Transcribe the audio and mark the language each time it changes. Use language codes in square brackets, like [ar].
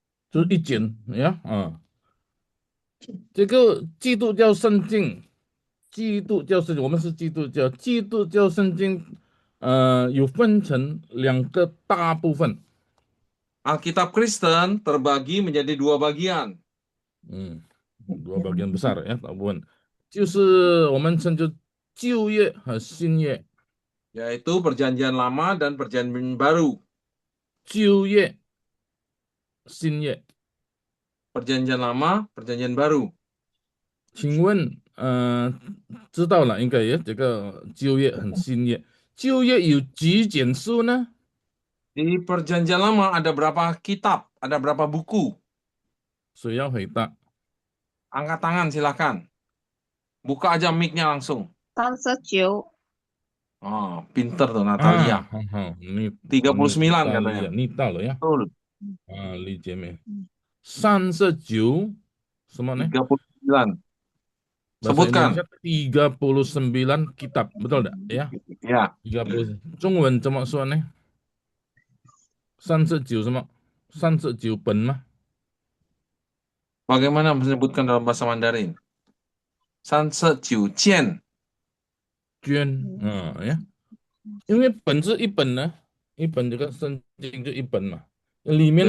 [zh] 就是一卷呀，这个基督教圣经，基督教圣经，我们是基督教，基督教圣经，有分成2个大部分。 [id] Alkitab Kristen terbagi menjadi 2 bagian, 2 bagian besar ya, [zh] 大部分就是我们称作旧约和新约。 [id] yaitu Perjanjian Lama dan Perjanjian Baru. [zh] 旧约、新约， [id] Perjanjian Lama, Perjanjian Baru. [zh] 请问，知道了应该也这个旧约和新约，旧约有几卷书呢？ [id] Di Perjanjian Lama ada berapa kitab? Ada berapa buku? [zh] 谁要回答？ [id] Angkat tangan silakan. Buka aja mic-nya langsung. 39， Oh, pinter tuh 啊， Natalia. [zh] 好，你 39 到了呀， [id] katanya. [zh] 你到了呀， [id] Betul. [zh] 李姐妹，39什么呢？ 39. [id] Bahasa Indonesia Sebutkan. 39 kitab, betul tak? Ya, Ya, [zh] 30。 中文怎么说呢？39什么？39本吗？ [id] bagaimana menyebutkan dalam bahasa Mandarin? [zh] 39件。卷，呀，因为本是一本呢，一本这个圣经就一本嘛，里面